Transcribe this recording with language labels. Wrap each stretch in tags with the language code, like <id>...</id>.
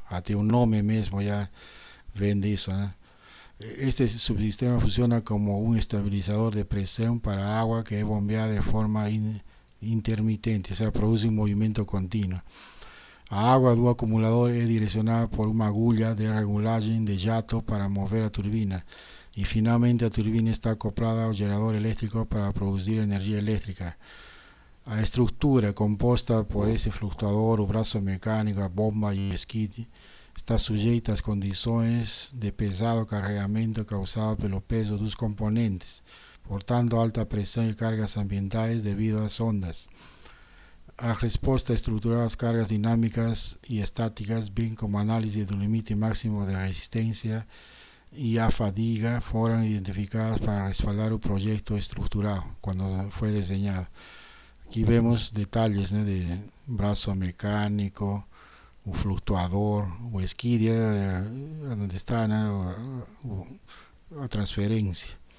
<pt>Até o nome mesmo já vende isso, né?</pt> <es>Este subsistema funciona como un estabilizador de presión para agua que es bombeada de forma intermitente, o sea, produce un movimiento continuo. A agua do acumulador es direccionada por una agulla de regulaje de jato</es> <pt>para mover a turbina,</pt> <es>y finalmente la turbina está acoplada al generador eléctrico para producir energía eléctrica.</es> <pt>A estructura composta por esse flutuador, o braço mecânico, a bomba e o skid está sujeita às condições de pesado carregamento causado pelo peso dos componentes, portanto alta pressão e cargas ambientais devido às ondas. A resposta estrutural às cargas dinâmicas e estáticas, bem como a análise do limite máximo de resistência e a fadiga, foram identificadas para respaldar o projeto estrutural quando foi desenhado.</pt> <es>Aquí vemos detalles, ¿no?, de brazo mecánico, un fluctuador, o esquidia, donde está, ¿no?, la transferencia.</es>